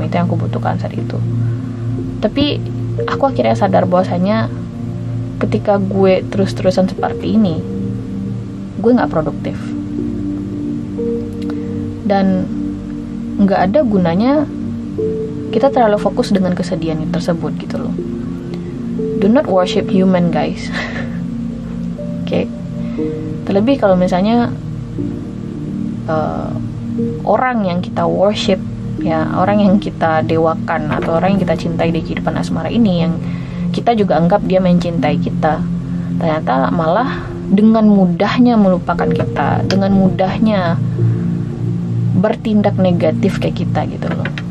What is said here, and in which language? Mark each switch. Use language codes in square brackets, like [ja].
[id] Itu yang aku butuhkan saat itu. Tapi aku akhirnya sadar bahwasanya ketika gue terus-terusan seperti ini, gue gak produktif, dan gak ada gunanya kita terlalu fokus dengan kesedihan tersebut gitu loh. [en] Do not worship human, guys. [id] Oke? Terlebih kalau misalnya orang yang kita worship, ya, orang yang kita dewakan atau orang yang kita cintai di kehidupan asmara ini, yang kita juga anggap dia mencintai kita, ternyata malah dengan mudahnya melupakan kita, dengan mudahnya bertindak negatif kayak kita gitu loh.